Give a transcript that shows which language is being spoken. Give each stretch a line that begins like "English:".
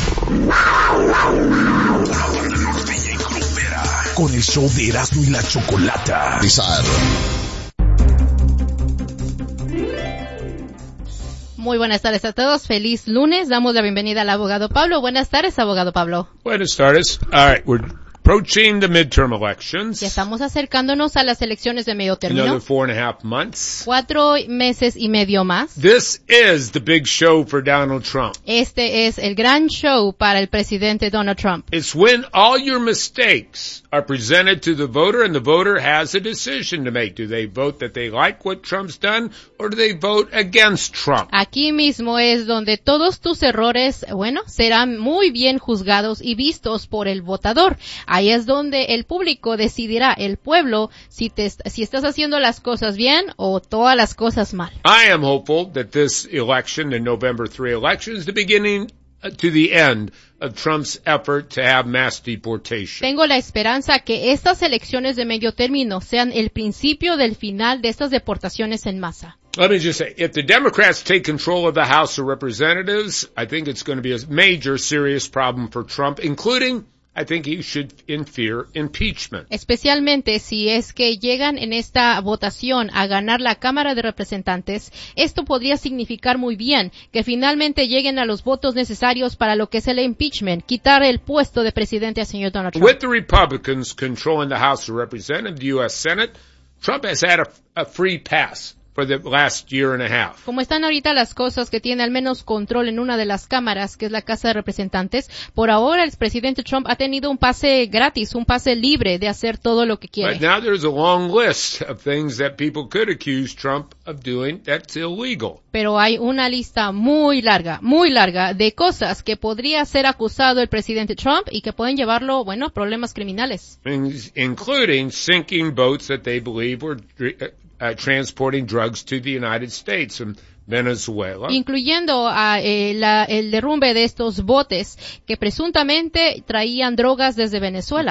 Spanish: Una banda norteña y grupera. Con el show de Erasmo y la Chocolata.
English: Bizarre.
Spanish: Muy buenas tardes a todos. Feliz lunes. Damos la bienvenida al abogado Pablo. Buenas tardes, abogado Pablo. Buenas tardes.
English: All right, we're approaching the midterm elections.
Spanish: Ya estamos acercándonos a las elecciones de medio término.
English: Another 4.5 months.
Spanish: 4 meses y medio más.
English: This is the big show for Donald Trump.
Spanish: Este es el gran show para el presidente Donald Trump.
English: It's when all your mistakes are presented to the voter and the voter has a decision to make. Do they vote that they like what Trump's done or do they vote against Trump?
Spanish: Aquí mismo es donde todos tus errores, bueno, serán muy bien juzgados y vistos por el votador. Ahí es donde el público decidirá, el pueblo, si estás haciendo las cosas bien o todas las cosas mal.
English: I am hopeful that this election, the November 3 election, is the beginning to the end of Trump's effort to have mass deportation.
Spanish: Tengo la esperanza que estas elecciones de medio término sean el principio del final de estas deportaciones en masa.
English: Let me just say, if the Democrats take control of the House of Representatives, I think it's going to be a major serious problem for Trump, including I think he should in fear impeachment.
Spanish: Especialmente si es que llegan en esta votación a ganar la Cámara de Representantes, esto podría significar muy bien que finalmente lleguen a los votos necesarios para lo que es el impeachment, quitar el puesto de presidente al señor Donald Trump.
English: With the Republicans controlling the House of Representatives, the U.S. Senate, Trump has had a free pass for the last year and a half.
Spanish: Como están ahorita las cosas que tiene al menos control en una de las cámaras, que es la Casa de Representantes, por ahora el presidente Trump ha tenido un pase gratis, un pase libre de hacer todo lo que quiere.
English: But now there's a long list of things that people could accuse Trump of doing that's illegal.
Spanish: Pero hay una lista muy larga de cosas que podría ser acusado el presidente Trump y que pueden llevarlo, bueno, a problemas criminales.
English: Including sinking boats that they believe were transporting drugs to the United States from Venezuela.
Spanish: Incluyendo el derrumbe de estos botes que presuntamente traían drogas desde Venezuela.